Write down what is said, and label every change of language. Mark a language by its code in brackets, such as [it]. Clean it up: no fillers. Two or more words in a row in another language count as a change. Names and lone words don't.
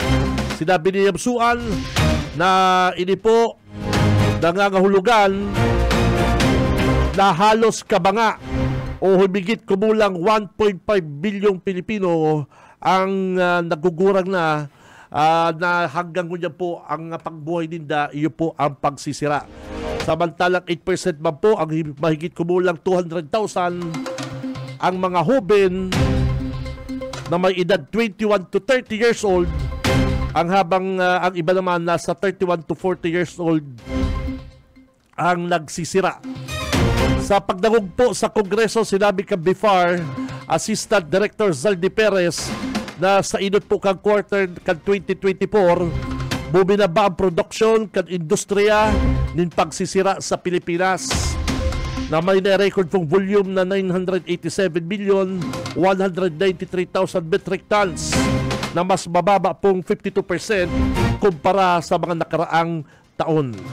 [bik] Sinabi ni Yamsuan na ini po nangangahulugan na halos kabanga o humigit kumulang 1.5 bilyong Pilipino ang nagugurang na hanggang ngunyan po ang pagbuhay ninda, iyo po ang pagsisira. Samantalang 8% man po, ang mahigit kumulang 200,000 ang mga hoben na may edad 21 to 30 [en] years old, [bik] ang habang ang iba naman nasa 31 to 40 [en] years old [bik] ang nagsisira. Sa pagdangog po sa Kongreso, sinabi ka BIFAR, Assistant Director Zaldi Perez, na sa inot po kang quarter kan 2024, bumaba ang production kan industriya nin pagsisira sa Pilipinas na may na-record pong volume na 987,193,000 [en] metric tons [bik] na mas mababa pong 52% kumpara sa mga nakaraang taon.